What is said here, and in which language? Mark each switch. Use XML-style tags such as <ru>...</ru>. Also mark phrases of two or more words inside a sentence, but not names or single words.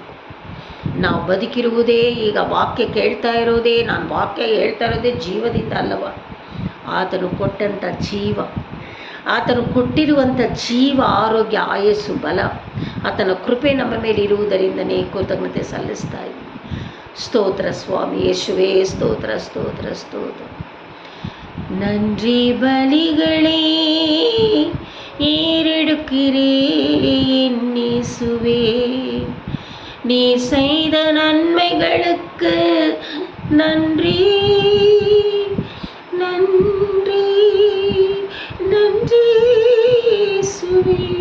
<kn>ನಾವು ಬದುಕಿರುವುದೇ, ಈಗ ವಾಕ್ಯ ಕೇಳ್ತಾ ಇರೋದೇ, ನಾನು ವಾಕ್ಯ ಹೇಳ್ತಾ ಇರೋದೇ ಜೀವದಿಂದ ಅಲ್ಲವ, ಆತನು ಕೊಟ್ಟಂಥ ಜೀವ, ಆತನು ಕೊಟ್ಟಿರುವಂಥ ಜೀವ, ಆರೋಗ್ಯ, ಆಯಸ್ಸು, ಬಲ, ಆತನ ಕೃಪೆ ನಮ್ಮ ಮೇಲೆ ಇರುವುದರಿಂದನೇ ಕೃತಜ್ಞತೆ ಸಲ್ಲಿಸ್ತಾ ಇದ್ದೀನಿ. ಸ್ತೋತ್ರ ಸ್ವಾಮಿ ಯೇಸುವೇ, ಸ್ತೋತ್ರ ಸ್ತೋತ್ರ ಸ್ತೋತ್ರ.</kn> <ta>நன்றி பலிகளே ஏறெடுக்கிறேன் இயேசுவே, நீ செய்த நன்மைகளுக்கு நன்றி நன்றி நன்றி இயேசுவே.</ta>